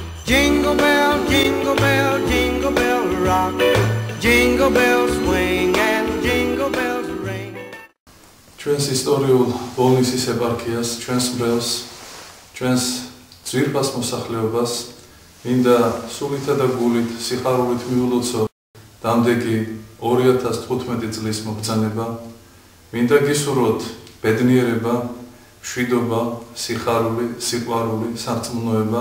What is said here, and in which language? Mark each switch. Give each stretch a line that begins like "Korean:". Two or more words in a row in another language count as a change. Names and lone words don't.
English: Jingle bell, jingle bell, jingle bell rock. Jingle bells swing and jingle bells ring.
Georgian: ჩვენს ისტორიულ ბოლნისის ეპარქიას, ჩვენს მრევლს, ჩვენს ძვირფას მოსახლეობას მინდა სულითა და გულით, სიხარულით მიულოცო დამდეგი 2015 წლის მობრძანება. მინდა გისურვოთ ბედნიერება, მშვიდობა, სიხარული, სიყვარული, სარწმუნოება.